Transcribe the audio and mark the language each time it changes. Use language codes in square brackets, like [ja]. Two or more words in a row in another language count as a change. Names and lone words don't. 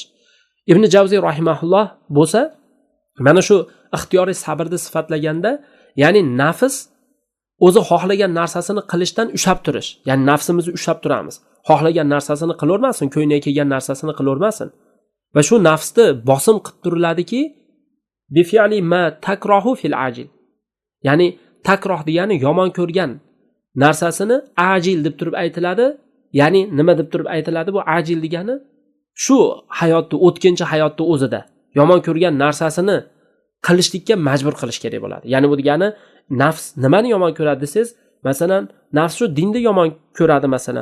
[uz] Ibn Javziy rahimahulloh bo'lsa, mana shu ixtiyoriy sabrni sifatlaganda, ya'ni nafs o'zi xohlagan narsasini qilishdan ushlab turish. Ya'ni nafsimizni ushlab turamiz. Xohlagan narsasini qilavermasin, ko'ngliga kelgan narsasini qilavermasin. Va shu nafsni bosim qilib turiladiki, [ar] بفعل ما تكره في العاجل. [uz] Ya'ni takroh degani yomon ko'rgan narsasini ajil deb turib aytiladi. Ya'ni nima deb turib aytiladi bu ajil degani? Shu hayotda, o'tkinchi hayotda o'zida yomon ko'rgan narsasini qilishlikka majbur qilish kerak bo'ladi. Ya'ni bu degani nafs nimani yomon ko'radi desangiz, masalan, nafs shu dinni yomon ko'radi masalan.